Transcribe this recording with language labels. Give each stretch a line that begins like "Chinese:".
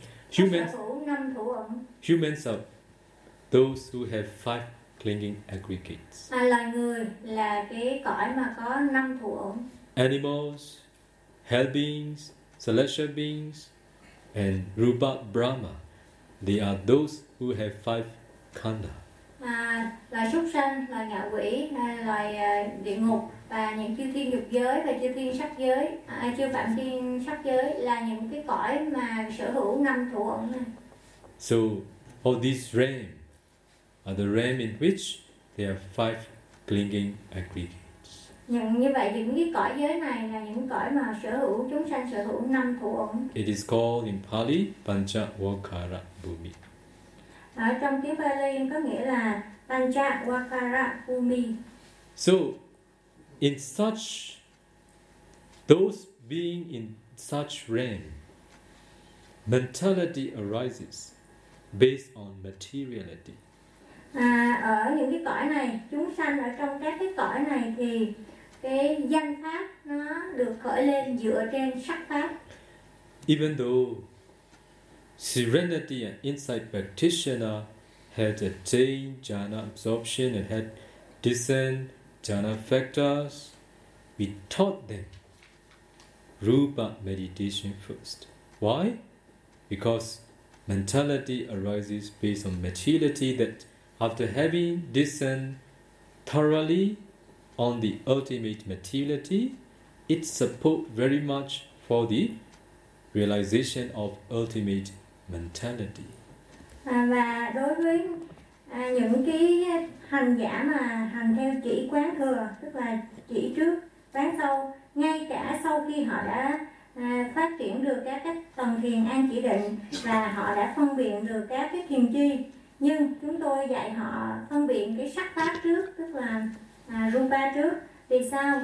English: Humans are those who have five clinging aggregates.
Vietnamese: Loài người là cái cõi mà có năm thủ ẩn.
English: Animals, hell beings, celestial beings, and Rupa Brahma, they are those who have five khanda.
Vietnamese: Loài súc sanh, loài ngạ quỷ, loài địa ngục và những chư thiên dục giới và chư thiên sắc giới, chư phạm thiên sắc giới là những cái cõi mà sở hữu năm thủ ẩn.
English: So all these realms are the realm in which there are five clinging aggregates.
Vietnamese: Như vậy thì những cái cõi giới này là những cõi mà sở hữu chúng sanh sở hữu năm thủ ẩn.
English: It is called in Pali Panchavakara Bhumi.
Vietnamese: Ở trong tiếng Pali có nghĩa là Panchavakara Bhumi.
English: So in such those being in such realm, mentality arises based on materiality.
Vietnamese: Ở những cái cõi này, chúng sanh ở trong các cái cõi này thì cái danh pháp nó được khởi lên dựa trên sắc pháp.
English: Even though serenity and insight practitioner had attained jhana absorption and had discerned jhana factors, we taught them rupa meditation first. Why? Because mentality arises based on materiality that after having discerned thoroughly on the ultimate materiality, it support very much for the realization of ultimate mentality.
Vietnamese: Và đối với những cái hành giả mà hành theo chỉ quán thừa, tức là chỉ trước quán sau, ngay cả sau khi họ đã phát triển được các cái tầng thiền an chỉ định và họ đã phân biệt được các cái thiền chi, nhưng chúng tôi dạy họ phân biệt cái sắc pháp trước, tức là Rupa trước. Vì sao?